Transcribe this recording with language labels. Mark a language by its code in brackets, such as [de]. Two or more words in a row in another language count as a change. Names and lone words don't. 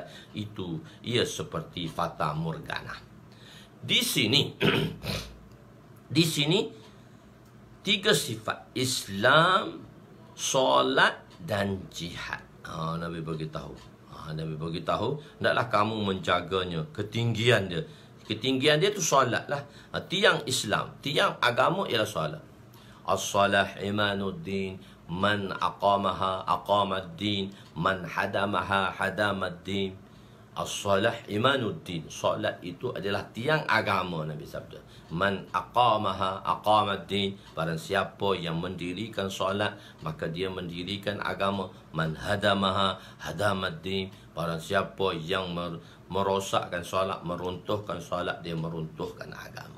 [ms] Itu ia seperti fata morgana. Di sini di sini 3 sifat: Islam, solat dan jihad. Nabi beritahu. Nabi beritahu, hendaklah kamu menjaganya, ketinggian dia. Ketinggian dia tu solat lah. Tiang Islam, tiang agama ialah solat. [ar] الصلاة عماد الدين، من أقامها أقام الدين، من هدمها هدم الدين. الصلاة عماد الدين, [ms] solat itu adalah tiang agama, Nabi sabda. [ar] من أقامها أقام الدين, [ms] barang siapa yang mendirikan solat, maka dia mendirikan agama. [ar] من هدمها هدم الدين, [ms] barang siapa yang merosakkan solat, meruntuhkan solat, dia meruntuhkan agama.